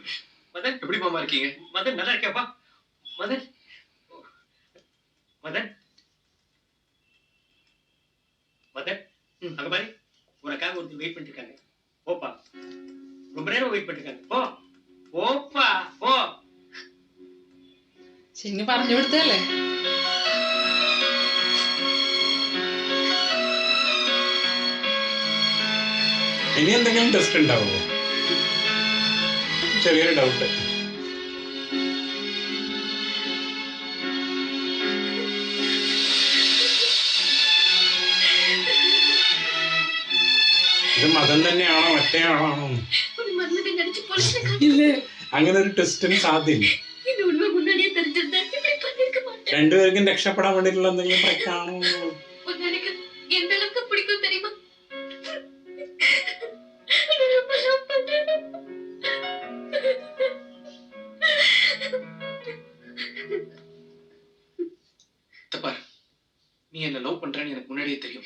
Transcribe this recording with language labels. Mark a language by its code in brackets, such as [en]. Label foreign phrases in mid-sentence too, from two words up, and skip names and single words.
[ta] மதன் எப்படி மாமா இருக்கீங்க? மதன் நல்லா இருக்கியாப்பா? மதன் மதன் மதன் அங்க பாரு, உனக்காக ஒருத்தர் வெயிட் பண்ணிட்டு இருக்காங்க. போப்பா, ரொம்ப நேரம் வெயிட் பண்ணிட்டு இருக்காங்க. போ போப்பா போ. [ml] ചിന്നു പറഞ്ഞു കൊടുത്തല്ലേ. ഇനി എന്തെങ്കിലും ടെസ്റ്റ് ഉണ്ടാവുമോ? ചെറിയൊരു ഡൗട്ട്. ഇത് മതം തന്നെയാണോ മറ്റേ ആളാണോ? [ta] ஒரு மன்மதன் நடிச்சு போலீஸ்ல காட்டி [ml] ഇല്ല അങ്ങനെ ഒരു ടെസ്റ്റിന് സാധ്യത. [ta] இந்த உண்மை முன்னாடியே தெரிஞ்சிருந்தா இப்படி பண்ணிருக்க மாட்டேன். [ml] രണ്ടുപേർക്കും രക്ഷപ്പെടാൻ വേണ്ടിയിട്ടുള്ള എന്തെങ്കിലും ട്രിക്കാണോ? [ta] உன்னை எனக்கு எந்த அளவுக்கு பிடிக்கும் தெரியுமா? நான் ரொம்ப love பண்றேன். தப்பார், நீ என்ன லவ் பண்றேன்னு எனக்கு முன்னாடியே தெரியும்.